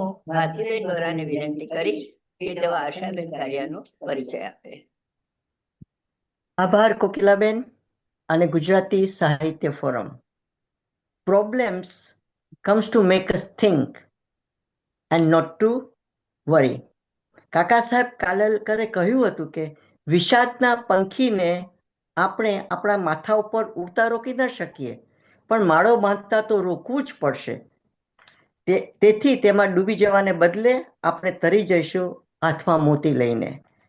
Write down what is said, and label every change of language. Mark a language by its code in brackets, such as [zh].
[gu] ભારતીબેન વોરાને વિનંતી કરીશ કે તેઓ આશાબેન કારિયાનો પરિચય આપે. આભાર કોકિલાબેન અને ગુજરાતી સાહિત્ય forum. [en] Problems comes to make us think and not to worry. [gu] કાકા સાહેબ કાલેલકરે કહ્યું હતું કે વિષાદના પંખીને આપણે આપણા માથા ઉપર ઉડતા રોકી ન શકીએ, પણ માળો બાંધતા તો રોકવું જ પડશે. તેથી તેમાં ડૂબી જવાને બદલે આપણે તરી જઈશું હાથમાં મોતી લઈને.